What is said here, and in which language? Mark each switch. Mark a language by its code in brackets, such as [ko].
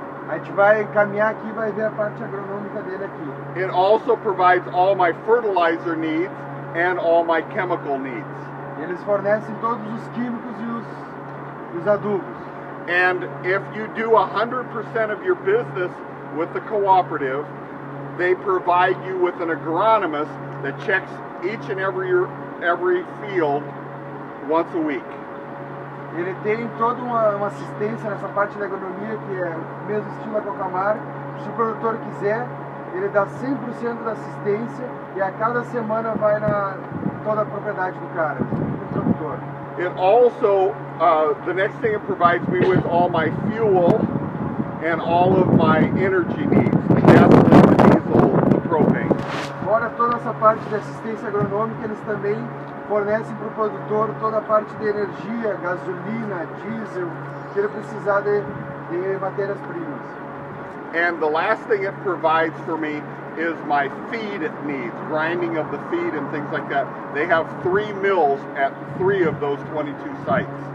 [pt] A gente vai caminhar aqui e vai ver a parte agronômica dele aqui. [en] It also provides all my fertilizer needs and all my chemical needs. [pt] Eles fornecem todos os químicos e os adubos. [en] And if you do 100% of your business with the cooperative, they provide you with an agronomist that checks each and every field once a week. [pt] Ele tem toda uma assistência nessa parte da agronomia que é o mesmo estilo da Cocamar. Se o produtor quiser, ele dá 100% da assistência e a cada semana vai na toda a propriedade do cara, do produtor. [en] It also, the next thing it provides me with all my fuel and all of my energy needs, the gasoline, the diesel, the propane. [pt] Fora toda essa parte de assistência agronômica, eles também fornecem para o produtor toda a parte de energia, gasolina, diesel, que ele precisar de matérias-primas. [en] And the last thing it provides for me is my feed needs, grinding of the feed and things like that. They have 3 mills at 3 of those 22 sites.